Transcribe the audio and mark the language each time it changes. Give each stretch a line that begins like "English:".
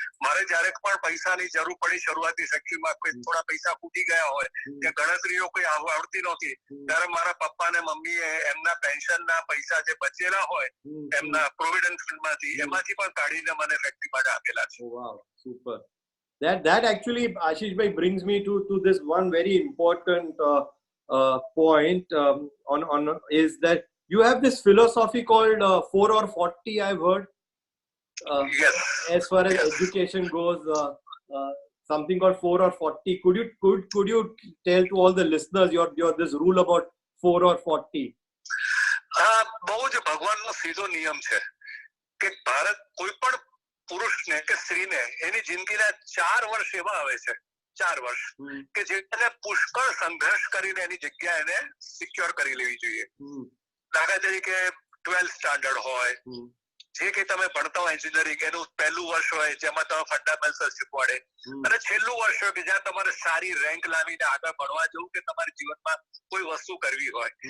Gujarati: મારે જયારે પણ પૈસાની જરૂર પડી શરૂઆતી સેક્શનમાં, કોઈ થોડા પૈસા ખૂટી ગયા હોય કે ગણતરીઓ કોઈ આવડતી નહોતી, ત્યારે મારા પપ્પા અને મમ્મીએ એમના પેન્શનના પૈસા જે બચેલા હોય એમના પ્રોવિડન્ટ ફંડમાંથી એમાંથી પણ કાઢીને મને ફેક્ટરી માટે આપેલા છે.
English: Wow, super. That actually, Ashish bhai, brings me to this one very important point on is that you have this philosophy called 4 or 40, I've heard. Yes. As far as education goes, something called 4 or 40. Could you tell to all the listeners your this rule about 4 or 40?
Gujarati: બહુ જ ભગવાનનો સીધો નિયમ છે કે ભારત કોઈ પણ પુરુષને કે સ્ત્રીને એની જિંદગીના 4 વર્ષ એવા આવે છે, 4 વર્ષ કે જેને પુષ્કળ સંઘર્ષ કરીને એની જગ્યા એને સિક્યોર કરી લેવી જોઈએ. દાખલા તરીકે 12th સ્ટાન્ડર્ડ હોય, જે કે તમે ભણતા હોય એન્જિનિયરિંગ, એનું પહેલું વર્ષ હોય જેમાં તમે ફંડામેન્ટલ્સ શીખવાડે, અને છેલ્લું વર્ષ હોય કે જ્યાં તમારે સારી રેન્ક લાવીને આગળ ભણવા જવું કે તમારી જીવનમાં કોઈ વસ્તુ કરવી હોય.